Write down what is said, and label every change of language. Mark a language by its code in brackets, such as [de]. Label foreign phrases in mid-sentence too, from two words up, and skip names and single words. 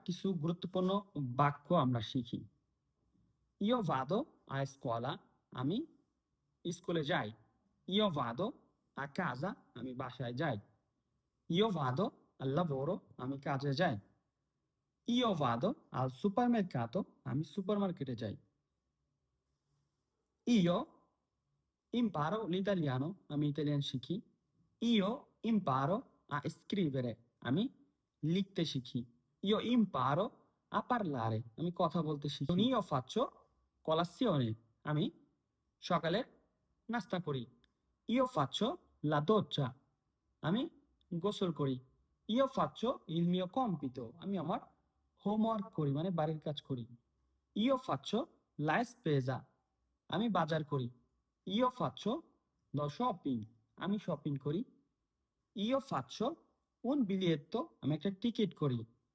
[bn] কিছু গুরুত্বপূর্ণ বাক্য আমরা শিখি। [it] Io vado a scuola, [bn] আমি স্কুলে যাই। [it] Io vado a casa, [bn] আমি বাসায় যাই। [it] Io vado al lavoro, [bn] আমি কাজে যাই। [it] Io vado al supermercato, [bn] আমি সুপারমার্কেটে যাই। [it] Io imparo l'italiano, [bn] আমি ইতালিয়ান শিখি। [it] Io imparo a scrivere, [bn] আমি লিখতে শিখি। [it] Io imparo a parlare, [bn] আমি কথা বলতে শিখি। [it] Io faccio colazione, [bn] আমি সকালে নাস্তা করি। [it] Io faccio la doccia, [bn] আমি গোসল করি। [it] Io faccio il mio compito, [bn] আমি আমার হোমওয়ার্ক করি মানে বাড়ির কাজ করি। [it] Io faccio la spesa, [bn] আমি বাজার করি। [it] Io faccio lo shopping, [bn] আমি শপিং করি। [it] Io faccio un biglietto, [bn] আমি একটা টিকিট করি।